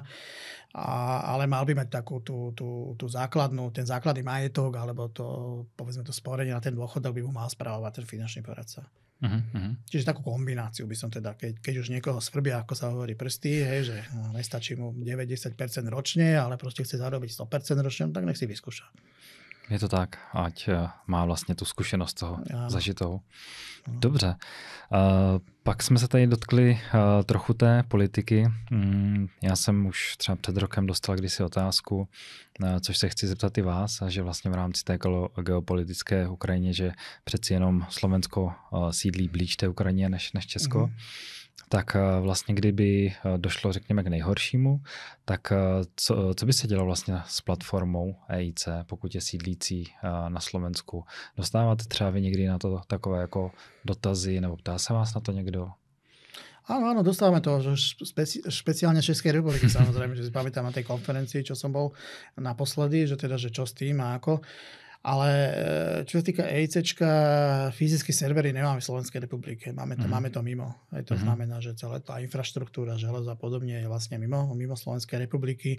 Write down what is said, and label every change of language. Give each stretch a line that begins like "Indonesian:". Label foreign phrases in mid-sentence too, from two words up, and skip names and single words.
Slovak: Ale mal by mať takú tú základnú, ten základný majetok, alebo povedzme to sporenie na ten dôchodok by mu mal spravovať ten finančný poradca. Čiže takú kombináciu by som teda, keď už niekoho svrbia, ako sa hovorí, prsty, že nestačí mu 90% ročne, ale proste chce zarobiť 100% ročne, tak nech si vyskúša.
Czech: Je to tak, ať má vlastně tu zkušenost toho zažitou. Dobře. Pak jsme se tady dotkli trochu té politiky. Já jsem už třeba před rokem dostal kdysi otázku, což se chci zeptat i vás, a že vlastně v rámci té geopolitické Ukrajině, že přeci jenom Slovensko sídlí blíž té Ukrajině než Česko. Tak vlastně kdyby došlo, řekněme, k nejhoršímu, tak co by se dělo vlastně s platformou EIC, pokud je sídlící na Slovensku? Dostáváte třeba vy někdy na to takové jako dotazy, nebo ptá se vás na to někdo?
Slovak: Áno, dostávame to, že špeciálne Českej republiky, samozrejme, že si pamätám na tej konferencii, čo som bol naposledy, že teda, že čo s tým a ako. Ale čo sa týka EICčka, fyzické servery nemáme v Slovenskej republike. Máme to mimo. Aj to znamená, že celá tá infraštruktúra, železo a podobne je vlastne mimo Slovenskej republiky.